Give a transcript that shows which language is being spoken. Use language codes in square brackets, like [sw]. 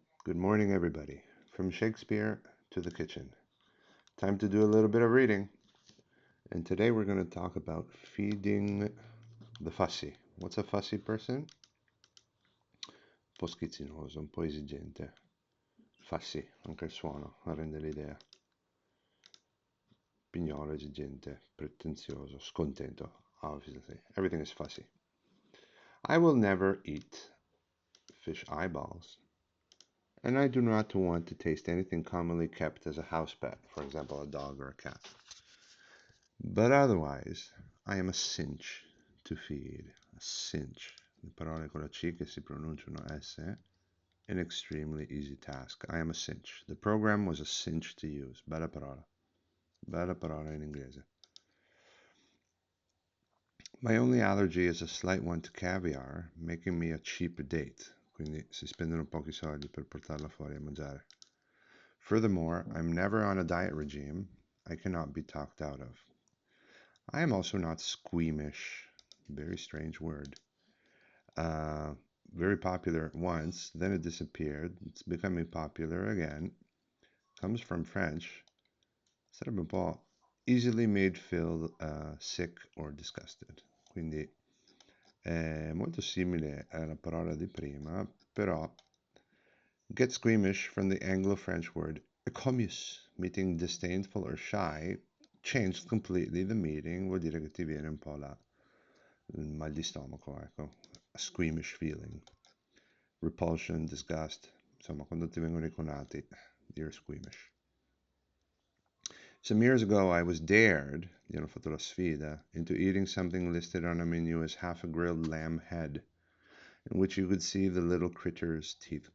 [en] Good morning, everybody. From Shakespeare to the kitchen. Time to do a little bit of reading. And today we're going to talk about feeding the fussy. What's a fussy person? [it] Un po' schizzinoso, un po' esigente. Fussy, anche il suono rende l'idea. Pignolo, esigente, pretenzioso, scontento. [en] Obviously, everything is fussy. I will never eat fish eyeballs. And I do not want to taste anything commonly kept as a house pet, for example, a dog or a cat. But otherwise, I am a cinch to feed. A cinch. [it] Le parole con la C che si pronunciano S. [en] An extremely easy task. I am a cinch. The program was a cinch to use. [it] Bella parola. Bella parola in inglese. [en] My only allergy is a slight one to caviar, making me a cheap date. [it] Quindi si spendono pochi soldi per portarla fuori a mangiare. [en] Furthermore, I'm never on a diet regime I cannot be talked out of. I am also not squeamish. Very strange word. Uh, very popular once, then it disappeared. It's becoming popular again. Comes from French. [it] Sarebbe un po' [en] easily made feel sick or disgusted. [it] Quindi è molto simile alla parola di prima, però [en] get squeamish from the Anglo-French word ecomus, meaning disdainful or shy, changed completely the meaning, [it] vuol dire che ti viene un po' il mal di stomaco, ecco, [en] a squeamish feeling, repulsion, disgust, [it] insomma, quando ti vengono i conati, [en] you're squeamish. Some years ago, I was dared, [it] ho fatto la sfida, [en] into eating something listed on a menu as half a grilled lamb head, in which you could see the little critter's teeth.